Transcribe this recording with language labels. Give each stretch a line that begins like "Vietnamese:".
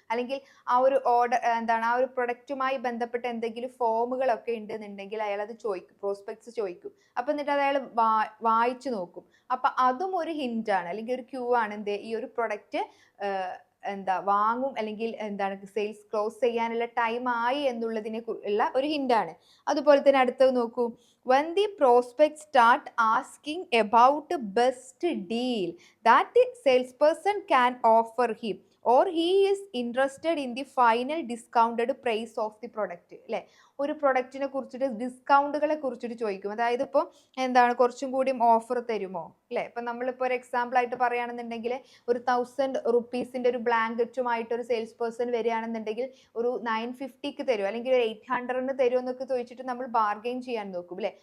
Malayalam: അല്ലെങ്കിൽ ആ ഒരു ആ ഒരു പ്രൊഡക്റ്റുമായി ബന്ധപ്പെട്ട എന്തെങ്കിലും ഫോമുകളൊക്കെ ഉണ്ടെന്നുണ്ടെങ്കിൽ അയാൾ അത് ചോദിക്കും, പ്രോസ്പെക്ട്സ് ചോദിക്കും. അപ്പൊ എന്നിട്ട് അത് അയാൾ വായിച്ചു നോക്കും. അപ്പൊ അതും ഒരു ഹിന്റ് ആണ് അല്ലെങ്കിൽ ഒരു ക്യൂ ആണ്, ഈ ഒരു പ്രൊഡക്റ്റ് വാങ്ങും അല്ലെങ്കിൽ സെയിൽസ് ക്ലോസ് ചെയ്യാനുള്ള ടൈം ആയി എന്നുള്ളതിനെ ഉള്ള ഒരു ഹിന്റ് ആണ്. അതുപോലെ തന്നെ അടുത്തത് നോക്കൂ.
English: when the prospect start asking about the best deal that the salesperson can offer him or he is interested in the final discounted price of the product അല്ലെ.
Malayalam: ഒരു പ്രൊഡക്റ്റിനെ കുറിച്ചിട്ട് ഡിസ്കൗണ്ടുകളെ കുറിച്ചിട്ട് ചോദിക്കും. അതായത് ഇപ്പോൾ കുറച്ചും കൂടിയും ഓഫർ തരുമോ അല്ലെ. ഇപ്പൊ നമ്മളിപ്പോൾ ഒരു എക്സാമ്പിൾ ആയിട്ട് പറയുകയാണെന്നുണ്ടെങ്കിൽ ഒരു 1000 റുപ്പീസിന്റെ ഒരു ബ്ലാങ്കറ്റുമായിട്ട് ഒരു സെയിൽസ് പേഴ്സൺ വരികയാണെന്നുണ്ടെങ്കിൽ ഒരു 950 തരുമോ അല്ലെങ്കിൽ ഒരു 800 തരുമോ എന്നൊക്കെ ചോദിച്ചിട്ട് നമ്മൾ ബാർഗെയിൻ ചെയ്യാൻ നോക്കും അല്ലെ.